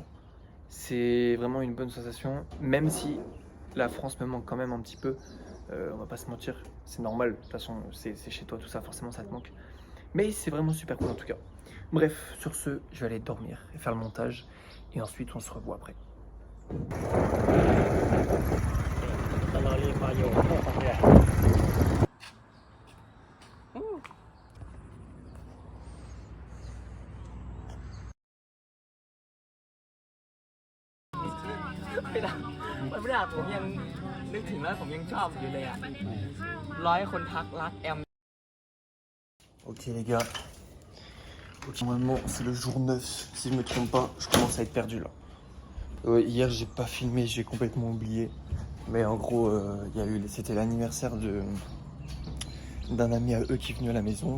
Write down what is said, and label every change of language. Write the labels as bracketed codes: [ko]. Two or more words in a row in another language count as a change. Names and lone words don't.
[fr] C'est vraiment une bonne sensation, même si la France me manque quand même un petit peu. On va pas se mentir, c'est normal. De toute façon, c'est chez toi, tout ça, forcément, ça te manque. Mais c'est vraiment super cool en tout cas. Bref, sur ce, je vais aller dormir et faire le montage. Et ensuite, on se revoit après. [th] ตลอรีพออยู่เนี่ยไม่ได้มันไม่ได้ผมยังนึกถึงแล้วผมยังชอบอยู่เลยอ่ะ100 คนทักรักแอม [fr] Ok les gars. Ok, normalement c'est le jour 9, si je me trompe pas, je commence à être perdu là. Hier j'ai pas filmé, j'ai complètement oublié. Mais en gros, c'était l'anniversaire d'un ami à eux qui est venu à la maison.